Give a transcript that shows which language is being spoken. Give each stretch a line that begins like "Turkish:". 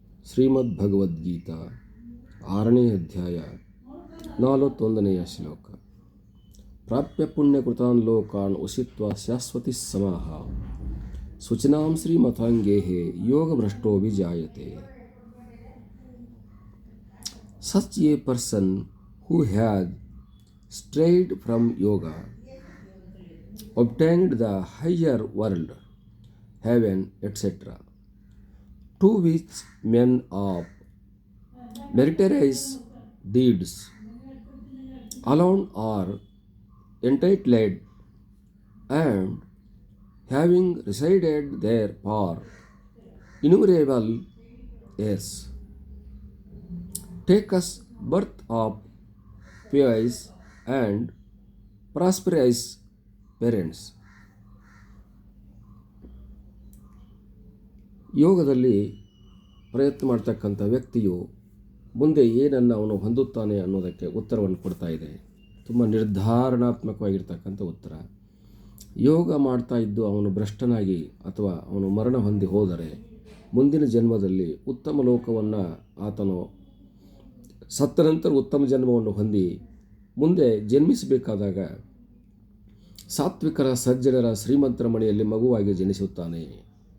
Kannada: ಶ್ರೀಮದ್ಭಗವದ್ಗೀತಾ 6ನೇ ಅಧ್ಯಾಯ 41ನೆಯ ಶ್ಲೋಕ.
Sanskrit: ಪ್ರಾಪ್ಯ ಪುಣ್ಯಕೃತಾನ್ ಲೋಕಾನ್ ಉಷಿತ್ವ Shashwati ಸಮಾಹ ಶುಚಿನಾಂ ಶ್ರೀಮತಾಂಗೇಹೇ ಯೋಗಭ್ರಷ್ಟೋ ವಿಜಾಯತೆ.
English: Such a person who had strayed from yoga obtained the higher world, heaven, etc., to which men of meritorious deeds alone are entitled, and having resided there for innumerable years, take us birth of pious and prosperous parents.
Kannada: ಯೋಗದಲ್ಲಿ ಪ್ರಯತ್ನ ಮಾಡ್ತಕ್ಕಂಥ ವ್ಯಕ್ತಿಯು ಮುಂದೆ ಏನನ್ನು ಅವನು ಹೊಂದುತ್ತಾನೆ ಅನ್ನೋದಕ್ಕೆ ಉತ್ತರವನ್ನು ಕೊಡ್ತಾ ಇದೆ. ತುಂಬ ನಿರ್ಧಾರಣಾತ್ಮಕವಾಗಿರ್ತಕ್ಕಂಥ ಉತ್ತರ. ಯೋಗ ಮಾಡ್ತಾ ಇದ್ದು ಅವನು ಭ್ರಷ್ಟನಾಗಿ ಅಥವಾ ಅವನು ಮರಣ ಹೊಂದಿ ಹೋದರೆ ಮುಂದಿನ ಜನ್ಮದಲ್ಲಿ ಉತ್ತಮ ಲೋಕವನ್ನು ಆತನು ಸತ್ತ ನಂತರ ಉತ್ತಮ ಜನ್ಮವನ್ನು ಹೊಂದಿ ಮುಂದೆ ಜನ್ಮಿಸಬೇಕಾದಾಗ ಸಾತ್ವಿಕರ ಸಜ್ಜನರ ಶ್ರೀಮಂತರ ಮನೆಯಲ್ಲಿ ಮಗುವಾಗಿ ಜನಿಸುತ್ತಾನೆ.